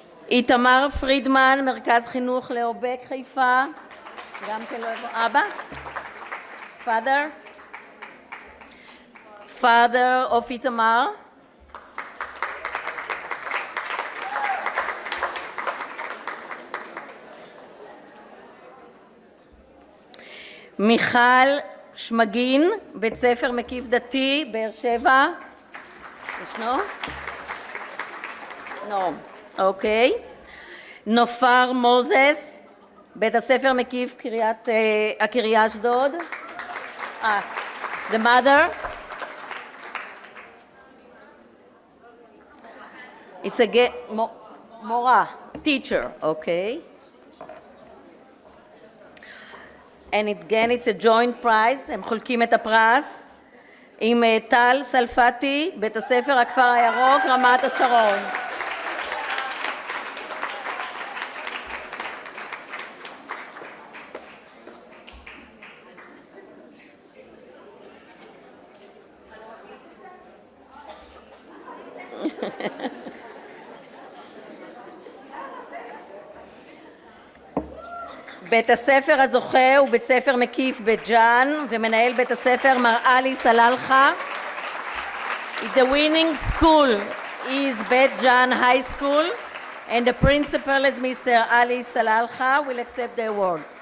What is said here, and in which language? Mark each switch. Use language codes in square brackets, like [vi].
[he] איתמר פרידמן, מרכז חינוך לאובק חיפה, גם כן לא יבוא. אבא? Father? [en] Father of איתמר. [he] מיכל שמגין, בית ספר מקיף דתי, באר שבע. ישנו? לא. אוקיי. נופר מוזס, בית הספר מקיף הקריה אשדוד. [en] The mother. It's a מורה, teacher, okay. And again it's a joint prize, [he] הם חולקים את הפרס עם טל סלפתי, בית הספר הכפר הירוק, רמת השרון. בית הספר הזוכה הוא בית ספר מקיף בג'אן, ומנהל בית הספר מר עלי סלאלחה. [en] The winning school is Bet Jan High School, and the principal is Mr. Ali Salalha, will accept the award.